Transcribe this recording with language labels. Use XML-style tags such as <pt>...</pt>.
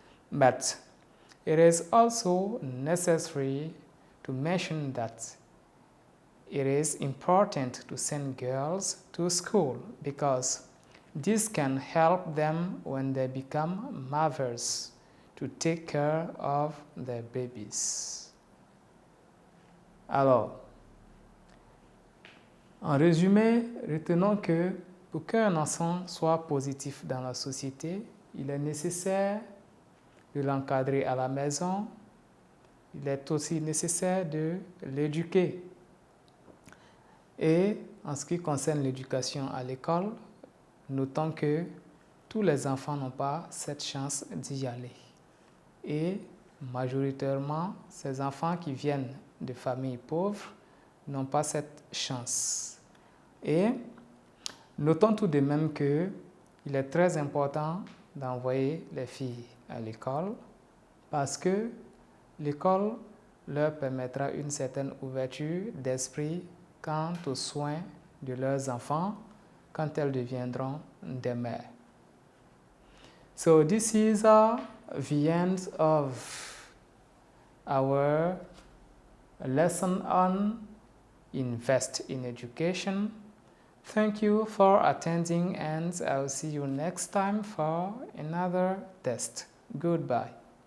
<en>But it is also necessary to mention that it is important to send girls to school because this can help them when they become mothers to take care of their babies.</en> <fr>Alors, en résumé, retenons que pour qu'un enfant soit positif dans la société, il est nécessaire de l'encadrer à la maison. Il est aussi nécessaire de l'éduquer. Et en ce qui concerne l'éducation à l'école, notons que tous les enfants n'ont pas cette chance d'y aller. Et majoritairement, ces enfants qui viennent de familles pauvres n'ont pas cette chance. Et notons tout de même qu'il est très important d'envoyer les filles à l'école parce que l'école leur permettra une certaine ouverture d'esprit quant aux soins de leurs enfants quand elles deviendront des mères.</fr> <en>So this is the end of our lesson on invest in education. Thank you for attending, and I'll see you next time for another test. Goodbye.</en>